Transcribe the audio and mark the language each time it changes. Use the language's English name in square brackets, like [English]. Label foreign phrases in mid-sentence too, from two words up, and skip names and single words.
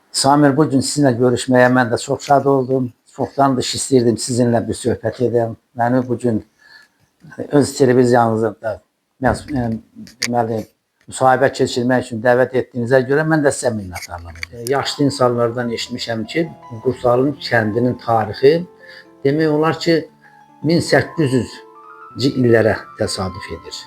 [Turkish] Samir, bugün sizinle görüşmeye ben de çok şad oldum. [Azerbaijani] Çoktan da istəyirdim sizinle bir söhbət edeyim. Beni bugün öz televizyanınızda deməli, müsahibə keçirmək üçün dəvət etdiyinizə görə mən də sizə minnətdarım. Yaşlı insanlardan eşitmişəm ki, Qursalın kəndinin tarixi demək olar ki 1800-cü illərə təsadüf edir.